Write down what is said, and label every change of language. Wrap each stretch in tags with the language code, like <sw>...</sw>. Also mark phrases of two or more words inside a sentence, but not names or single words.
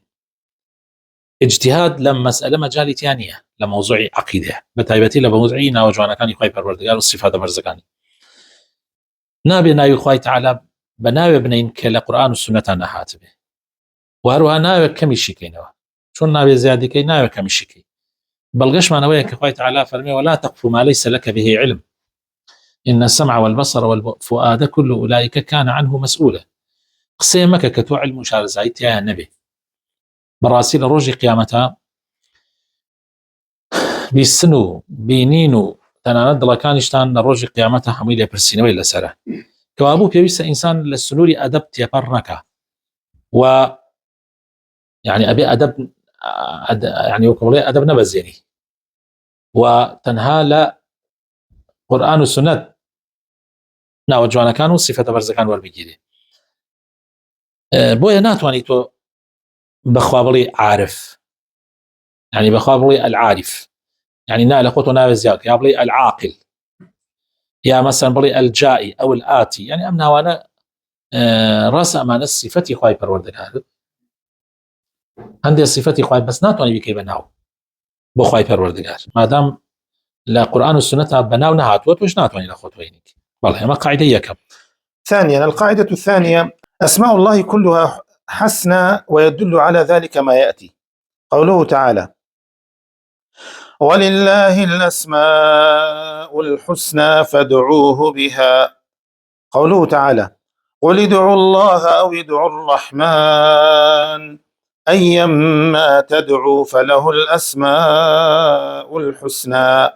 <ku>اجتهاد لە مەسئلە مەجالی تیا نییە لە مەوزوعی عەقیدە، بە تایبەتی لە مەوزوعی ناوەجوانەکانی خوای پەروەردگار و صفاتە بەرزەکانی. نابێ ناوی خوای تەعالا بە ناوێ بنین کە لە قورئان و سونەتا نەهاتبێ، و هەروەها ناوێ کەمیشی کەینەوە، چۆن ناوێ زیادیکەی ناوێ کەمیشیکەی. بەڵگەشمانەوەیە کە خوای تەعالا فەرمێ:</ku> <ar>ولا تقف ما ليس لك به علم إن السمع والبصر والفؤاد كل أولئك كان عنه مسؤولا.</ar> <ku>قسەی مەکە کە تۆ علم و شارەزایی تیایە نەبێ. بەڕاستی لە ڕۆژی قیامەتە بیستن و بینین و تەنانەت دڵەکانیشتان لە ڕۆژی قیامەتە هەمووی لێپرسینەوەی لەسەرە، کەوابوو پێویستە ئینسان لە سنووری ئەدەب تێپەڕ نەکا، و یعنی ئەبێ ئەدەب، یعنی وەکو بڵێ ئەدەب نەبەزێنی، و تەنها لە قورئان و سونەت ناوەجوانەکان و صفەتە بەرزەکان وەربگیرێ. بۆیە ناتوانیت تۆ بەخوا بڵێ عارف، يعني بخوا بڵێ العارف، يعني نا لە خۆتۆ ناوێ زیاد، یا بڵێ العاقل، یا مەسەن بڵێ</ku> <ar>الجائي أو الآتي،</ar> <ku>يعني ئەم ناوانە ڕاست ئەمانە صفەتی خوای پەروەردگارن، هەندێک صفەتی خوای، بەس ناتوانانی بکەی بە ناو بۆ خوای پەروەردگار، مادام لە قورئان و سونەتا بە ناو نەهاتووە، تۆش ناتوانی لە خۆت بێنیت. بەڵێ ئەمە قاعدە یەکەم.</ku> <ar>ثانيا، القاعدة الثانية: أسماء الله كلها حسنى، ويدل على ذلك ما يأتي. قوله تعالى: ولله الأسماء الحسنى فادعوه بها. قوله تعالى: قل ادعوا الله أو ادعوا الرحمن أيما تدعوا فله الأسماء الحسنى.</ar>